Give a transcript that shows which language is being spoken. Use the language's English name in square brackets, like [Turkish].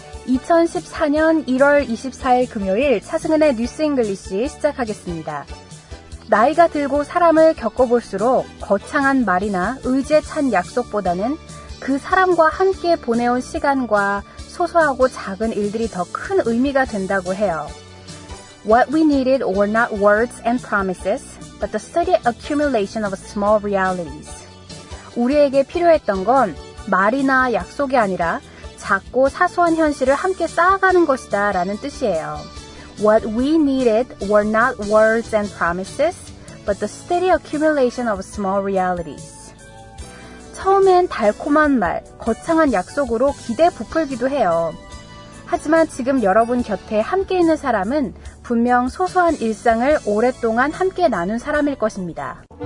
[Korean] 2014년 1월 24일 금요일 차승은의 뉴스 잉글리시 시작하겠습니다. 나이가 들고 사람을 겪어볼수록 거창한 말이나 의지에 찬 약속보다는 그 사람과 함께 보내온 시간과 소소하고 작은 일들이 더 큰 의미가 된다고 해요. [English] What we needed were not words and promises, but the steady accumulation of small realities. [Korean] 우리에게 필요했던 건 말이나 약속이 아니라 작고 사소한 현실을 함께 쌓아가는 것이다 라는 뜻이에요. [English] What we needed were not words and promises, but the steady accumulation of small realities. [Korean] 처음엔 달콤한 말, 거창한 약속으로 기대 부풀기도 해요. 하지만 지금 여러분 곁에 함께 있는 사람은 분명 소소한 일상을 오랫동안 함께 나눈 사람일 것입니다.